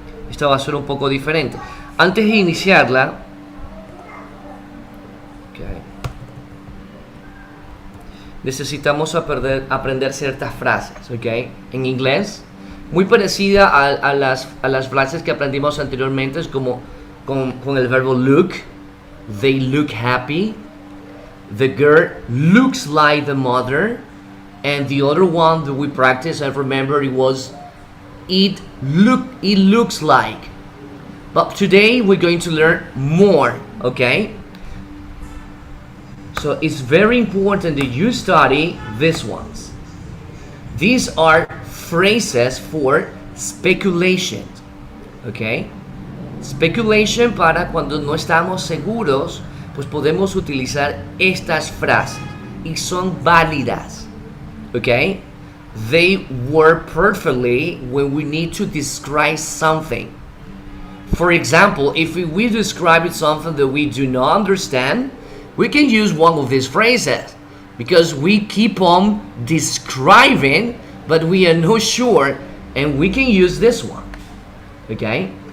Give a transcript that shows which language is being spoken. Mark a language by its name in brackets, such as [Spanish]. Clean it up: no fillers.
[Spanish] Esta va a ser un poco diferente. Antes de iniciarla, necesitamos aprender ciertas frases, ¿ok? En inglés, muy parecida a las frases que aprendimos anteriormente, es como con el verbo look. [English] They look happy. The girl looks like the mother. And the other one that we practiced, I remember it was it looks like. But today we're going to learn more, okay? So it's very important that you study these ones. These are phrases for speculation, okay? [Spanish] Speculation para cuando no estamos seguros, pues podemos utilizar estas frases y son válidas, okay? [English] They work perfectly when we need to describe something. For example, if we describe something that we do not understand, we can use one of these phrases because we keep on describing, but we are not sure, and we can use this one. Okay?